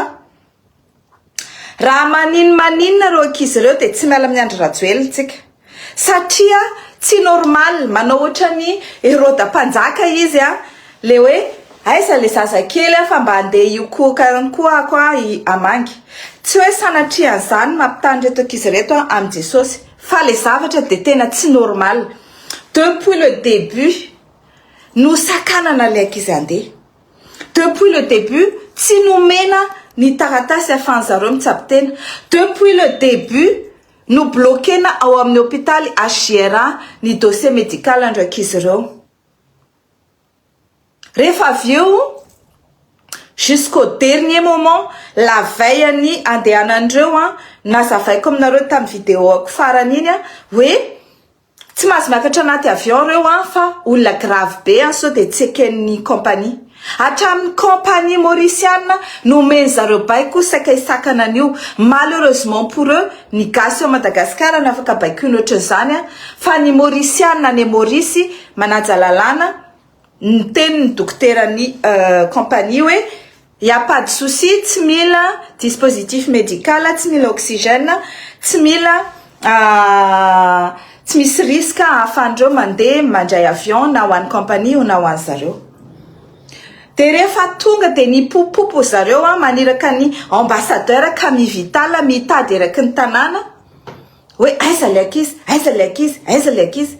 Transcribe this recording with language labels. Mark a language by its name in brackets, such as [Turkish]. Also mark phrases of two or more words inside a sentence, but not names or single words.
[Malagasy] Raha maninona ireo ankizy ireo dia tsy miala amin'ny andro Rajoelina tsika, satria tsy normal manao ohatra ny Herodam-panjaka izy le hoe aiza le zazakely fa mba andeha iokokarany koa amangy. Tsy hoe sanatrian'izany mampitany reto ankizy reto amin'ny Jesosy, fa le zavatra dia tena tsy normal. [French] Depuis le début [Malagasy] no sakanana le ankizy andeha. [French] Depuis le début [Malagasy] tsy nomena ny taratasy ahafahan'zareo mitsabo tena. [French] Depuis le début [Malagasy] no bloquena ao amin'ny hôpitaly HGRA ny [French] dossier médical [Malagasy] andro ankizy ireo. Rehefa avy eo [French] jusqu'au dernier moment la veille [Malagasy] ny andehanandreo nazavaiko aminareo tamin'ny vidéo farany iny hoe tsy mahazo miakatra anaty avion reo fa olona grave be sao dia tsy eken'ny compagnie. Hatramin'ny [French] compagnie mauricienne [Malagasy] nomeny zareo baiko saika isakana an'io. [French] Malheureusement pour eux [Malagasy] ny gasy ao Madagasikara nafaka baiko ny ohatran'izany fa ny mauricienne ny Maurice manaja lalàna ny tenin'ny dokteran'ny compagnie hoe [French] y a pas de souci, [Malagasy] tsy mila [French] dispositif médical, [Malagasy] tsy mila oxygène, tsy mila tsy misy risque ahafandreo mandeha mandray avion na ho an'ny compagnie na ho an'ny zareo. Dia rehefa tonga dia ny popopo zareo maniraka ny ambassadeur Camille Vital mitady eraky ny tanàna hoe aiza le ankizy, aiza le ankizy, aiza le ankizy.